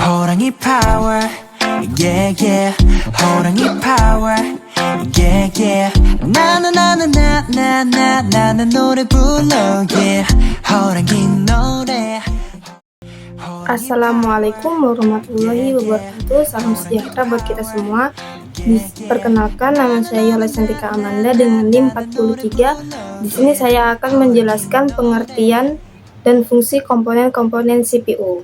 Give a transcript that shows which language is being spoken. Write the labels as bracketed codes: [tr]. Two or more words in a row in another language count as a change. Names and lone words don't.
[ko] 호랑이 파워 [en] yeah yeah [ko] 호랑이 파워 [en] yeah yeah [ko] 나는 노래 불러 yeah 호랑이 노래. [ar] السلام عليكم ورحمة الله وبركاته. [id] Salam sejahtera buat kita semua. Perkenalkan, nama saya Yola Cantika Amanda dengan NIM 43. Di sini saya akan menjelaskan pengertian dan fungsi komponen-komponen CPU.